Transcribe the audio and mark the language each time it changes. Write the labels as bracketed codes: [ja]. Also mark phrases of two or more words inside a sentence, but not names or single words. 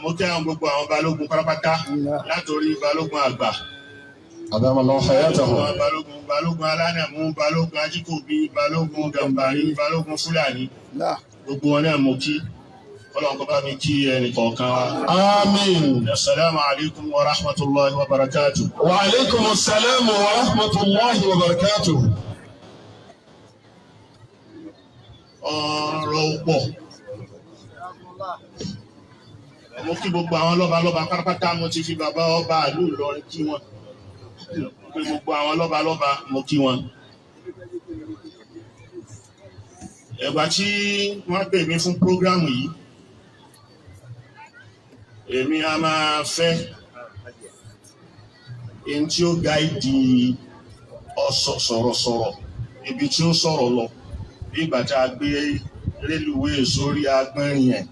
[yo] Mo kí àwọn gbogbo àwọn balógun pátápátá látòrí balógun àgbà, [ar] أدام الله حياته. [yo] balógun alánàmú, balógun ajíkòbí, balógun Gàmbàrí, balógun Fúlàní, gbogbo wọn náà mo kí. Ọlọ́run kó bá mi kí ẹnì kọ̀ọ̀kan wa. Àmín. [ar] السلام عليكم ورحمة الله وبركاته. وعليكم السلام ورحمة الله وبركاته. [yo] Ọ̀rọ̀ pọ̀. Mo kí gbogbo àwọn lọ́balọ́ba pátápátá, mo ti fi bàbá ọba ìlú Ìlọrin kí wọn. Pé gbogbo àwọn lọ́balọ́ba mo kí wọn. Ẹ̀gbà tí wọ́n pè mí fún prógrámù yìí, èmi a máa fẹ́ ẹni tí ó gáìdì sọ̀rọ̀sọ̀rọ̀ ibi tí ó sọ̀rọ̀ lọ, bí ìgbà tá a gbé rélùwé sórí agbẹ́rin ẹ̀.